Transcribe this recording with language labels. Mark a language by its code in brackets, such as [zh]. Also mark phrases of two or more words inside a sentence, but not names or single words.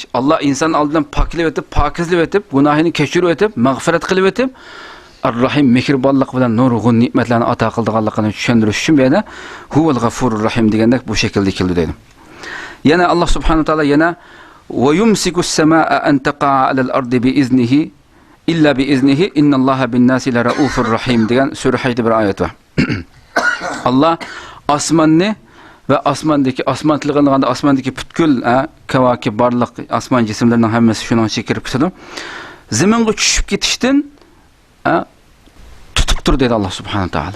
[uz] Allah inson oldidan poklab o'tib, pokizlab o'tib, gunohini kechirib o'tib, mag'firat qilib o'tib, Ar-Rahim mehribonlik bilan nurg'un ne'matlarni ato qilganligini tushuntirish uchun bu yerda [ar] هو الغفور الرحيم [uz] degandek bu shaklda keldi deydi. [ar] Yana الله سبحانه وتعالى yana ويمسك السماء أن تقع على الأرض بإذنه إلا بإذنه إن الله بالناس لرءوف رحيم [uz] degan sura Hajda bir oyat bor. Allah osmonni va osmon tilg'ilganda osmondagi butkul kavakib barliq osmon jismlarining hammasi shuning ichiga kirib ketadi. Zaminga tushib ketishdan tutib tur dedi [ar] الله سبحانه تعالى.